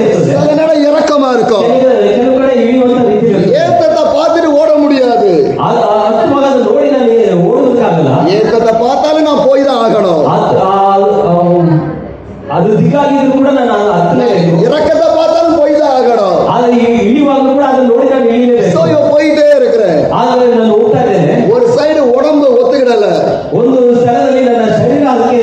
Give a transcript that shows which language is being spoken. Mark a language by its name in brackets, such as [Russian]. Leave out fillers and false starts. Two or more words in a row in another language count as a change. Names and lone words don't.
[Kannada] ಇರ್ತದೆ, [Tamil] சில நேரம் இறக்கமா இருக்கும். [Kannada] ಕೆಲವು ಕಡೆ ಇಳಿಯುವಂತ ರೀತಿ ಇರ್ತದೆ. [Tamil] ஏத்தத்தை பார்த்துட்டு ஓட முடியாது. [Kannada] ಹತ್ತುವಾಗ ಅದನ್ನ ನೋಡಿ ನಾನು ಓಡೋದಕ್ಕಾಗಲ್ಲ. [Tamil] ஏத்தத்தை பார்த்தாலும் நான் போய் தான் ஆகணும். [Kannada] ಅದು ದಿಕ್ಕಾಗಿದ್ರು ಕೂಡ ನಾನು ಹತ್ತಲೇ ಬೇಕು. [Tamil] இறக்கத்தை பார்த்தாலும் போய் தான் ஆகணும். [Kannada] ಆದ್ರೆ ಇಳಿಯುವಾಗ ಕೂಡ ಅದನ್ನ ನೋಡಿ ನಾನು ಇಳಿಲೇಬೇಕು. [Tamil] So இவன் போயிட்டே இருக்கிறேன். [Kannada] ಆದ್ರೆ ನಾನು ಹೋಗ್ತಾ ಇದ್ದೇನೆ. [Tamil] ஒரு சைடு உடம்பு ஒத்துக்கிடல, [Kannada] ಒಂದು ಸ್ಥಳದಲ್ಲಿ ನನ್ನ ಶರೀರ ಅದಕ್ಕೆ